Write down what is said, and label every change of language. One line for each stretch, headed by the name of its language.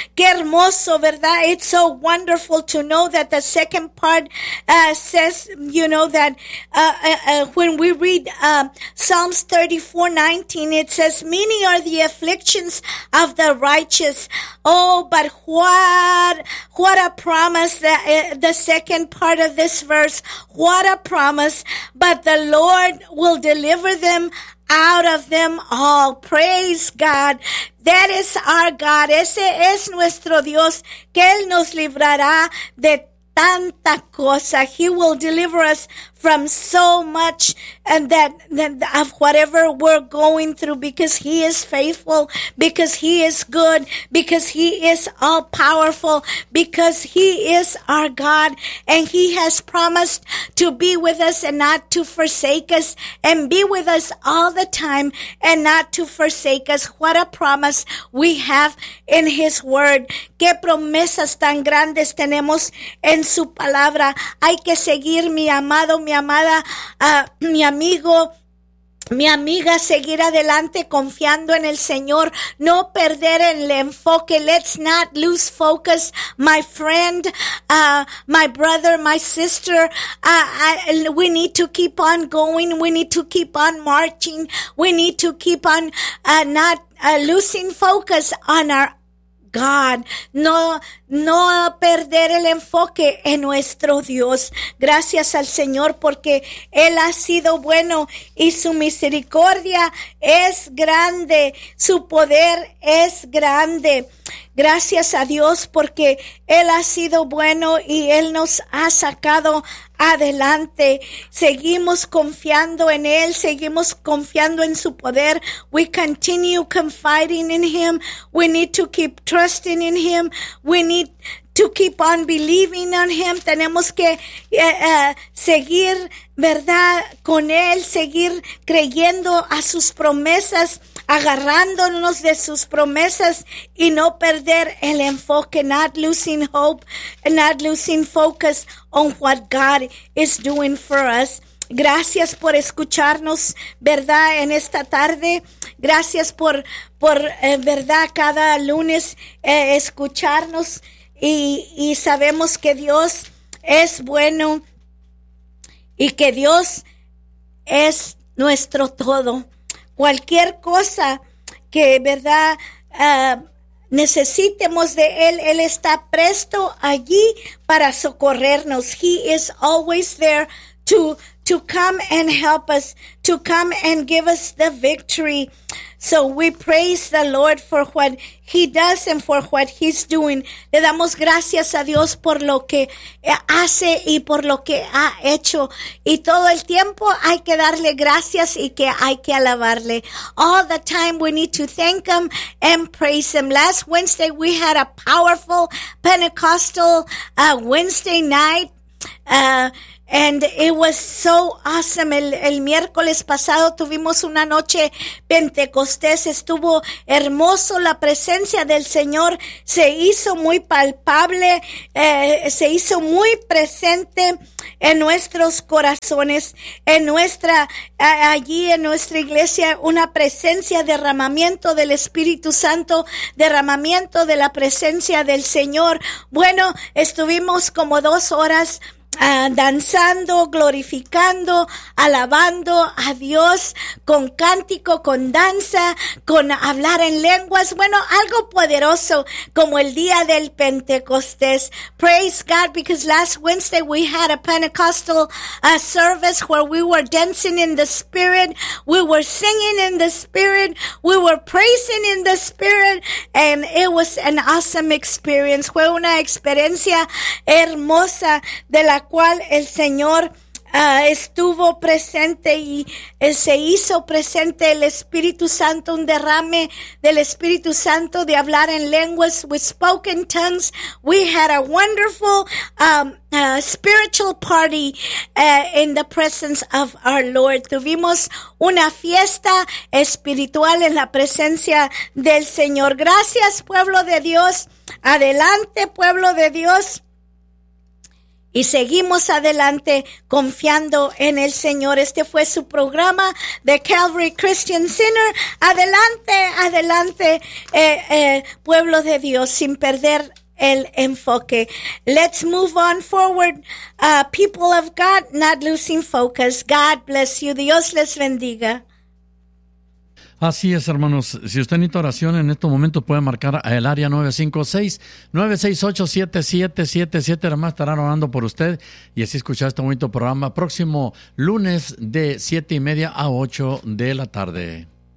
Spanish: Qué hermoso, ¿verdad?
English: It's so wonderful to know that the second part says, you know, that when we read Psalms 34:19, it says, many are the afflictions of the righteous. Oh, but what a promise that the second part of this verse, what a promise, but the Lord will deliver them out of them all. Praise God. That is our God.
Spanish: Ese es nuestro Dios, que Él nos librará de tanta cosa.
English: He will deliver us from so much and that of whatever we're going through, because He is faithful, because He is good, because He is all powerful, because He is our God, and He has promised to be with us and not to forsake us, and be with us all the time and not to forsake us. What a promise we have in His word.
Spanish: Qué promesas tan grandes tenemos en su palabra. Hay que seguir, mi amado, mi amada, mi amigo, mi amiga, seguir adelante confiando en el Señor, no perder el enfoque.
English: Let's not lose focus, my friend, my brother, my sister. We need to keep on going. We need to keep on marching. We need to keep on losing focus on our God.
Spanish: No perder el enfoque en nuestro Dios. Gracias al Señor, porque Él ha sido bueno y su misericordia es grande. Su poder es grande. Gracias a Dios, porque Él ha sido bueno y Él nos ha sacado adelante. Seguimos confiando en Él, seguimos confiando en su poder.
English: We continue confiding in Him. We need to keep trusting in Him. We need to keep on believing on Him.
Spanish: Tenemos que seguir, ¿verdad?, con Él, seguir creyendo a sus promesas, agarrándonos de sus promesas y no perder el enfoque,
English: not losing hope, not losing focus on what God is doing for us.
Spanish: Gracias por escucharnos, ¿verdad?, en esta tarde. Gracias por ¿verdad?, cada lunes escucharnos. Y sabemos que Dios es bueno y que Dios es nuestro todo. Cualquier cosa que, verdad, necesitemos de Él, Él está presto allí para socorrernos.
English: He is always there to come and help us, to come and give us the victory. So we praise the Lord for what He does and for what He's doing.
Spanish: Le damos gracias a Dios por lo que hace y por lo que ha hecho. Y todo el tiempo hay que darle gracias y que hay que alabarle.
English: All the time we need to thank Him and praise Him. Last Wednesday we had a powerful Pentecostal Wednesday night. And it was so awesome.
Spanish: El miércoles pasado tuvimos una noche Pentecostés. Estuvo hermoso. La presencia del Señor se hizo muy palpable. Se hizo muy presente en nuestros corazones, en nuestra, allí en nuestra iglesia, una presencia, derramamiento del Espíritu Santo, derramamiento de la presencia del Señor. Bueno, estuvimos como 2 horas danzando, glorificando, alabando a Dios con cántico, con danza, con hablar en lenguas. Bueno, algo poderoso como el día del Pentecostés.
English: Praise God, because last Wednesday we had a Pentecostal service where we were dancing in the Spirit, we were singing in the Spirit, we were praising in the Spirit, and it was an awesome experience.
Spanish: Fue una experiencia hermosa de la cual el Señor estuvo presente y se hizo presente el Espíritu Santo, un derrame del Espíritu Santo de hablar en lenguas.
English: We spoke in tongues. We had a wonderful spiritual party in the presence of our Lord.
Spanish: Tuvimos una fiesta espiritual en la presencia del Señor. Gracias, pueblo de Dios. Adelante, pueblo de Dios. Y seguimos adelante confiando en el Señor. Este fue su programa de Calvary Christian Center. Adelante, adelante, pueblo de Dios, sin perder el enfoque.
English: Let's move on forward, people of God, not losing focus. God bless you.
Spanish: Dios les bendiga. Así es, hermanos. Si usted necesita oración en estos momentos, puede marcar al área 956-968-7777. Además, estarán orando por usted y así escuchar este bonito programa próximo lunes de 7:30 a 8:00 p.m.